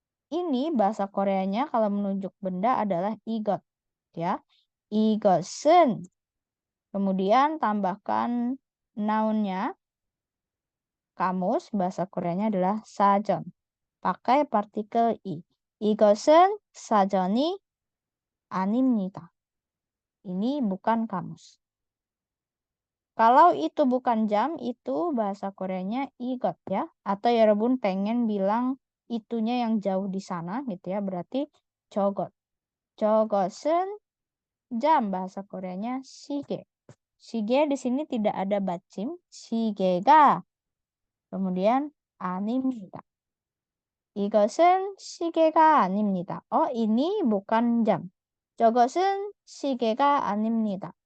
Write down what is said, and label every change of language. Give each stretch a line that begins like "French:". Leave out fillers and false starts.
Indonesian: Ini bahasa Koreanya kalau menunjuk benda adalah igot. Ya. 이것은. Kemudian tambahkan nounnya. Kamus bahasa Koreanya adalah sajon. Pakai partikel i.
Korean: 이것은 사전이 아닙니다.
Indonesian: Ini bukan kamus. Kalau itu bukan jam, itu bahasa Koreanya igot ya. Atau ya Rebun pengen bilang itunya yang jauh di sana gitu ya. Berarti
Korean: 저것. 저것은
Indonesian: jam bahasa Koreanya 시계. 시계 di sini tidak ada 받침.
Korean: 시계가
Indonesian: kemudian
Korean: 아닙니다. 이것은 시계가 아닙니다.
Indonesian: ini bukan jam.
Korean: 저것은 시계가 아닙니다.